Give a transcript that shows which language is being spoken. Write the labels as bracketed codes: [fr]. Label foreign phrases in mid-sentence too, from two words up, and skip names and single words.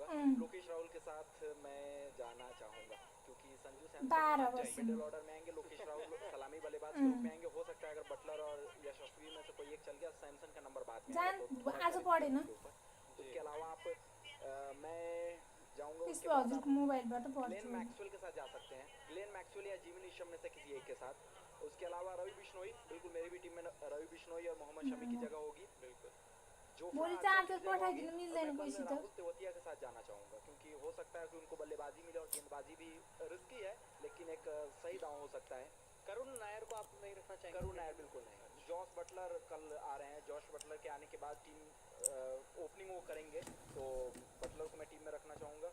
[hi] लोकेश राहुल के साथ मैं जाना चाहूंगा, क्योंकि संजू सैमसन 12 वर्ष मिडिल ऑर्डर में आएंगे, लोकेश राहुल सलामी बल्लेबाज के रूप में आएंगे। हो सकता है अगर बटलर और यशस्वी में से कोई एक चल गया, सैमसन का नंबर बाद में जान आएगा, तो थोड़ा आज सा [ne] पढेन [hi] उसके ऊपर। उसके अलावा आप मैं जाऊंगा [ne] त्यसको [hi] उसके बाद [ne] हजुरको [hi] आप [ne] मोबाइलबाट [hi] ग्लेन [ne] पढ्छु [hi] मैक्सवेल के साथ जा सकते हैं, ग्लेन मैक्सवेल या जिमी निशम में से किसी एक के साथ। उसके अलावा रवि बिश्नोई, बिल्कुल मेरी भी टीम में रवि बिश्नोई और मोहम्मद शमी की जगह होगी। बिल्कुल [ne] भोलि चार्जर पठाइदिनु मिल्दैन [hi] मैं [ne] कोहीसित [hi] राहुल तेवतिया के साथ जाना चाहूंगा, क्योंकि हो सकता है कि उनको बल्लेबाजी मिले और गेंदबाजी भी रिस्की है, लेकिन एक सही दांव हो सकता है। करुण नायर को आप नहीं रखना चाहेंगे? करुण नायर बिल्कुल नहीं। जॉस बटलर कल आ रहे हैं, जॉश बटलर के आने के बाद टीम ओपनिंग वो करेंगे, तो बटलर को मैं टीम में रखना चाहूँगा।